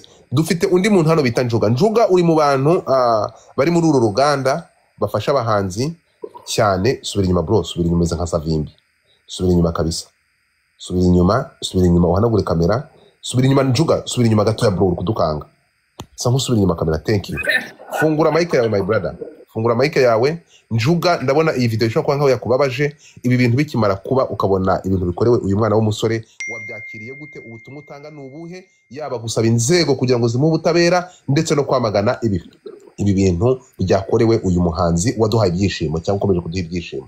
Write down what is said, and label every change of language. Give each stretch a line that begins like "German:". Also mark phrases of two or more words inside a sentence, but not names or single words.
Kinyarwanda: Dufite undi muntu hano bita Njuga. Njuga uri mu bantu bari muri uru ruganda bafasha abahanzi cyane. Subira inyuma bro, subira inyuma nka Savimbi. Subira inyuma kabisa. Subira inyuma uhanagure kamera. Subira inyuma Njuga, subira inyuma gato ya bro uri kudukanga. Sanku subira inyuma kamera.
English: Thank you.
Kinyarwanda: Fungura mic yawe
English: my brother.
Kinyarwanda: Fungura mic yawe. Njuga ndabona iyi video ishobora kuba nkaho yakubabaje. Ibi bintu bikimara kuba ukabona ibintu bikorewe uyu mwana w'umusore wabyakiriye gute? Ubutumwa utanga nubuhe? Yaba gusaba inzego kugira ngo zimuhe ubutabera ndetse no kwamagana ibi bintu byakorewe uyu muhanzi waduhaye ibyishimo cyangwa ukomeje kuduha ibyishimo.